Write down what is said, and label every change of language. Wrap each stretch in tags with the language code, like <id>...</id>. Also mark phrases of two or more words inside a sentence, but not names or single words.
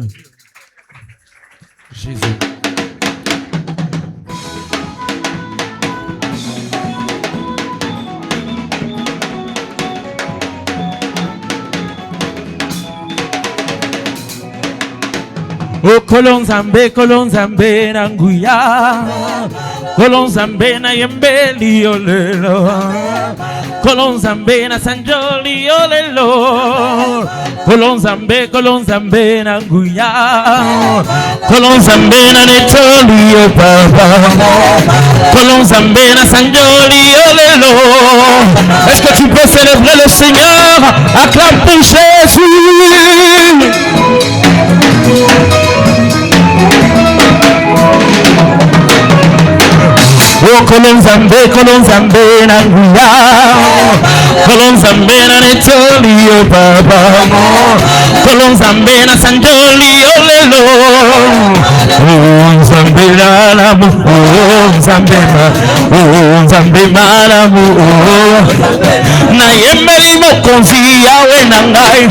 <ln>Jésus. Oh kolonzambe na nguya, kolonzambe na yembeli olelo, kolonzambe na sanjoli olelo, kolonzambe na nguya, kolonzambe na netoli o papa, kolonzambe na sanjoli olelo.</ln> <fr>Est-ce que tu peux célébrer le Seigneur? Acclame pour Jésus.</fr> <ln>Oh kolonzambe na nguya, kolonzambe na netoli o papa, kolonzambe na sanjoli o lelo, oh nzambe na lamu, oh nzambe malamu, na yembeli mokonzi yawe na ngai.</ln>